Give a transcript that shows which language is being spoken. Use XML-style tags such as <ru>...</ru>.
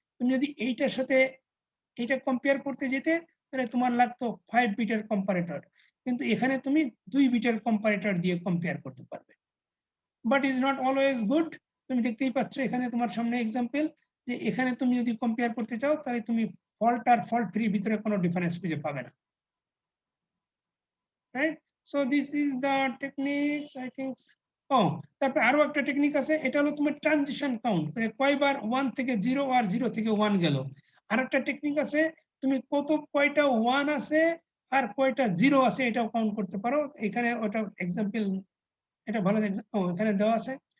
<bn>তুমি যদি এইটার সাথে এটা কম্পেয়ার করতে যেতে তাহলে তোমার লাগতো 5 বিটের কম্পারেটর, কিন্তু এখানে তুমি 2 বিটের কম্পারেটর দিয়ে কম্পেয়ার করতে পারবে।</bn> <en>But is not always good.</en> <bn>তুমি দেখতেই পাচ্ছ এখানে তোমার সামনে এক্সাম্পল, যে এখানে তুমি যদি কম্পেয়ার করতে চাও তাহলে তুমি ফল্ট আর ফল্ট ফ্রি ভিতরে কোনো ডিফারেন্স খুঁজে পাবে না।</bn> <en>right? So this is the techniques, I think.</en> <bn>Oh, তারপর আরো একটা টেকনিক আছে, এটা হলো তোমার ট্রানজিশন কাউন্ট, কয়বার 1 থেকে 0 আর 0 থেকে 1 গেল। আরেকটা টেকনিক আছে, তুমি কয়টা 1 আছে আর কয়টা 0 আছে এটাও কাউন্ট করতে পারো। এখানে ওটা এক্সাম্পল, এটা ভালো এখানে দেওয়া আছে।</bn>